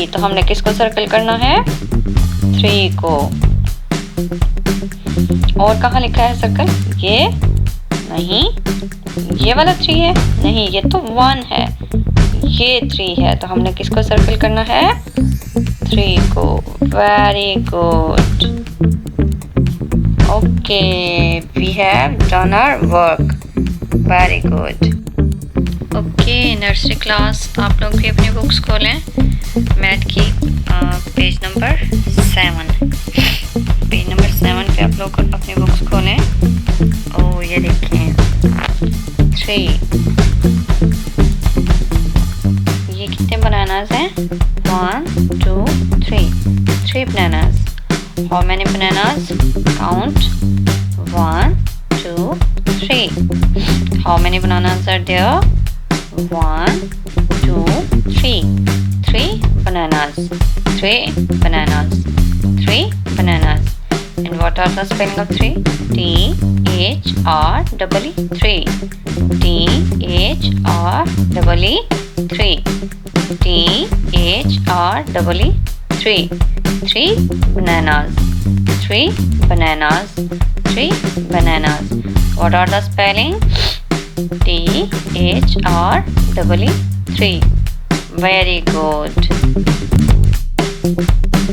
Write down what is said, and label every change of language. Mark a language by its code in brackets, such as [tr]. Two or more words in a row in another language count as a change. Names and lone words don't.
[hi] तो हमने किसको सर्कल करना है? 3 को. और कहाँ लिखा है सर्कल? ये नहीं. ये वाला 3 है? नहीं, ये तो 1 है. ये 3 है, तो हमने किसको सर्कल करना है? 3 को. [en] very good. Okay, we have done our work. very good. [hi] ओके [en] nursery class, [hi] आप लोग भी अपनी बुक्स खोलें. मैथ की [en] page number [hi] 7. [en] page number [hi] 7 पे आप लोग अपनी बुक्स खोलें. ओह, ये देखें 3. ये कितने बनानास हैं? 1, 2, 3. 3 बनानास. [en] How many bananas? Count. 1, 2, 3. How many bananas are there? 1, 2, 3. 3 bananas. 3 bananas. 3 bananas. And what are the spelling of 3? T-H-R-E-E. 3. T-H-R-E-E. 3. T-H-R-E-E. 3. 3 bananas. 3 bananas. 3 bananas. What are the spelling? T-H-R-E-E. 3. Very good.